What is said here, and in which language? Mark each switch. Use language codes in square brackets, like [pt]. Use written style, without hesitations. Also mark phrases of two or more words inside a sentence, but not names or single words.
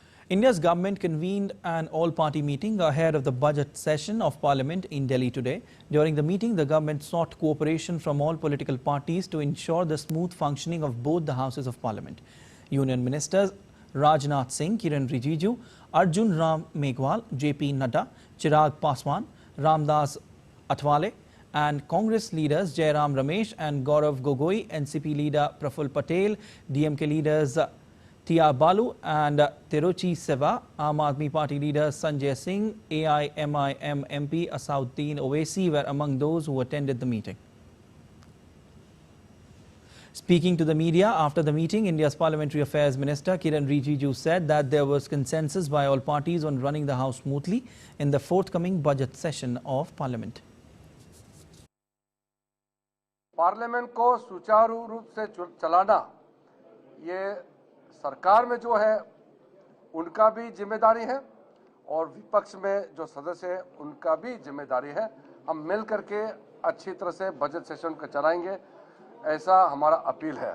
[en] India's government convened an all-party meeting ahead of the budget session of Parliament in Delhi today. During the meeting, the government sought cooperation from all political parties to ensure the smooth functioning of both the houses of Parliament. Union Ministers Rajnath Singh, Kiran Rijiju, Arjun Ram Meghwal, JP Nadda, Chirag Paswan, Ramdas Athwale, and Congress leaders Jairam Ramesh and Gaurav Gogoi, NCP leader Praful Patel, DMK leaders T.R. Balu and Tiruchi Seva, Aam Aadmi Party leader Sanjay Singh, AIMIM MP Asauddin Owaisi were among those who attended the meeting. Speaking to the media after the meeting, India's Parliamentary Affairs Minister Kiran Rijiju said that there was consensus by all parties on running the House smoothly in the forthcoming budget session of Parliament. [hi] पार्लियामेंट को सुचारू रूप से चलाना ये सरकार में जो है उनका भी जिम्मेदारी है और विपक्ष में जो सदस्य है उनका भी जिम्मेदारी है। हम मिल करके अच्छी तरह से [en] budget session [hi] को चलाएंगे, ऐसा हमारा अपील है।